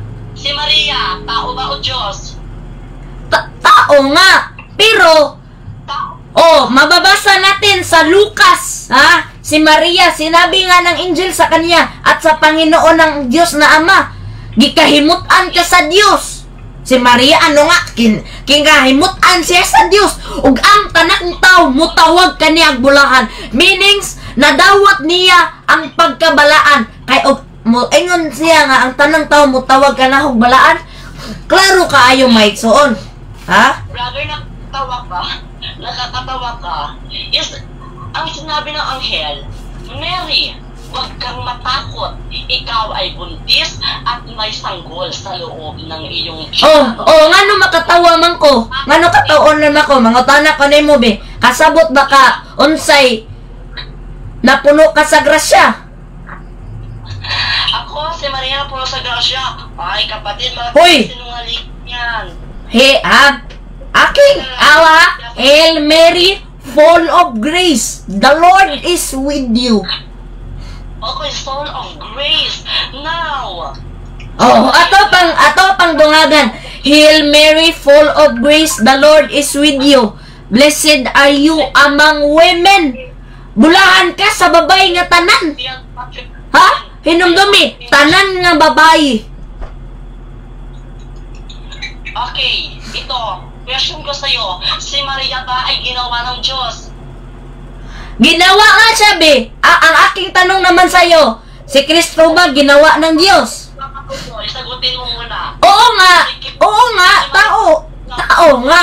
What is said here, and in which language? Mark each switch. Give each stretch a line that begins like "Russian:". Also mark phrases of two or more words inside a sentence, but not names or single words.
Filipino: Si Maria, tao ba o Diyos? Tao nga. Pero, Tao. mababasa natin sa Lucas, si Maria, sinabi nga ng angel sa kanya at sa Panginoon ng Diyos na Ama,
Cebuano: gikahimutan ka sa Diyos. Si Maria, kinahimutan siya sa Diyos. Ug ang tanang tao, mutawag kaniya bulahan. Meanings, nadawat niya ang pagkabalaan. Kay ingon siya nga, ang tanang tao, mutawag ka na og balaan. Klaro ka ayo maigsoon. Ha? Brother, nakatawa ka?
Filipino: Nakakatawa ka? Is, ang sinabi ng anghel, Mary, huwag kang matakot. Ikaw ay buntis at may sanggol sa loob ng iyong
Cebuano: ngano makatawa man ko? Ngano kataon naman ko? Mangutana ko nimo be. Kasabot ba ka unsay napuno ka sa grasya? Ako, si Maria na puno sa grasya.
Filipino: Ay, kapatid, mga Hoy! sinungaling yan. Aking awa,
English: Hail Mary, full of grace. The Lord is with you. Okay, soul of grace. Now,
Cebuano: Ato pang dungagan.
English: Hail Mary, full of grace, the Lord is with you. Blessed are you among women.
Cebuano: Bulahan ka sa babae nga tanan. Ha? Hinumdumi, tanan nga babae.
Filipino: okay, ito, question ko sa'yo, si Maria ba ay ginawa ng Diyos?
Cebuano: Ginawa nga siya, be.
Filipino: Ang aking tanong naman sa'yo, si Kristo ba ginawa ng Diyos? Isagutin mo muna. Oo nga, tao nga.